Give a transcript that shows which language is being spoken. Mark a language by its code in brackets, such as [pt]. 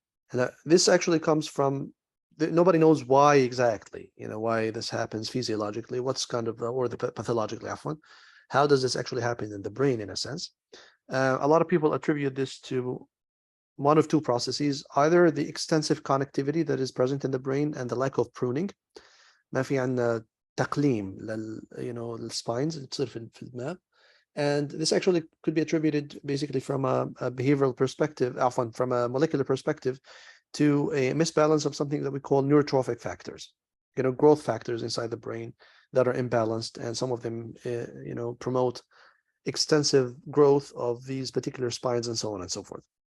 [en] And this actually comes from, nobody knows why exactly, why this happens physiologically, what's kind of, or the pathologically, how does this actually happen in the brain, in a sense? A lot of people attribute this to one of two processes, either the extensive connectivity that is present in the brain and the lack of pruning. [ar] ما في عندنا تقليم للspines تصير في الدماغ. [en] And this actually could be attributed basically from a behavioral perspective, often from a molecular perspective, to a misbalance of something that we call neurotrophic factors, growth factors inside the brain that are imbalanced, and some of them, promote extensive growth of these particular spines and so on and so forth.